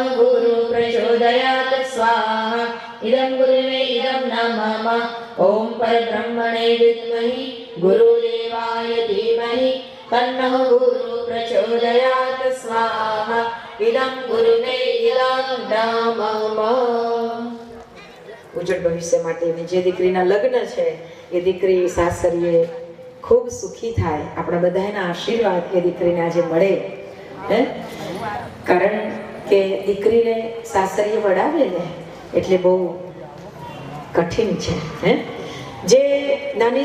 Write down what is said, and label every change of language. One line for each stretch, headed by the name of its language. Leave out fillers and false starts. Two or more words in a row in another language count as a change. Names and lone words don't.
Sanskrit: गुरु प्रचोदयात् स्वाहा इदं गुरुवे इदं न मम ॐ परब्रह्मणे विद्महे गुरुदेवाय धीमहि तन्नो गुरु प्रचोदयात् स्वाहा इदं गुरुवे इदं न मम
Gujarati: ઉજ્જવળ ભવિષ્ય માટેની જે દીકરીના લગ્ન છે એ દીકરી સાસરીએ ખૂબ સુખી થાય આપણા બધાના આશીર્વાદ એ દીકરીને આજે મળે હે કારણ કે દીકરીને સાસરીએ વડાવે ને એટલે બહુ કઠિન છે હે જે નાની